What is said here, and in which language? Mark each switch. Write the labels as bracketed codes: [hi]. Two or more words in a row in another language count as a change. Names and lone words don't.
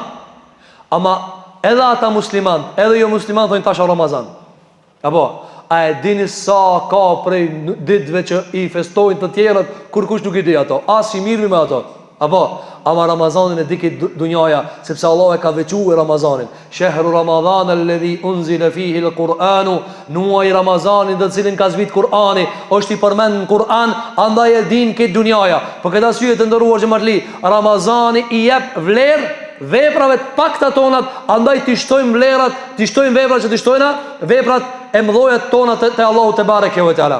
[sq] Ama edhe ata musliman, edhe jo musliman, thojnë tash Ramazan. Apo, a e dini sa ka prej ditëve që i festojnë të tjerët, kur kush nuk i di ato, as i mirë me ato. Apo, ama Ramazanin e di këtë dunjaja, sepse Allah e ka vequar Ramazanin. [ar] شهر رمضان الذي أنزل فيه القرآن, [sq] muaji Ramazanin dhe cilin ka zbrit Kur'ani, është i përmend në Kur'an, andaj e din këtë dunjaja. Për këtë arsye të nderuar xhamatli, Ramazani i jep vlerë veprave të pakta tonat, andaj t'i shtojmë vlerat, t'i shtojmë veprat që t'i shtojna, veprat e mëdhoja tona te Allahu [ar] تبارك وتعالى.